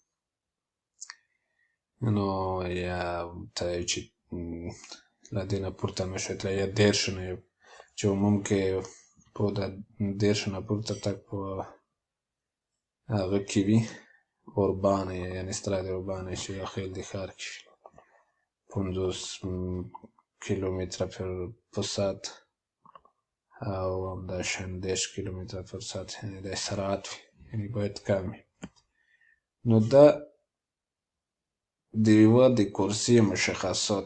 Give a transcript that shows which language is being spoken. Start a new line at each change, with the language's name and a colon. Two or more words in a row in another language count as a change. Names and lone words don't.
Pashto: نو یا ته چې له دې نه پورته نه شئ تللی، یا 10 نه چې عموم کې په 10 نه پورته تګ په هغه کې وي اوربانه، یعنې
Romanian: strade urbane și
Pashto: خیل د ښار کې 50 کیلومتره په ساعت او همداشان 10 کیلومتره پر ساعت، یعنې د سرعت یعنې باید کم وي. نو دا د یوه د کورسې مشخصات.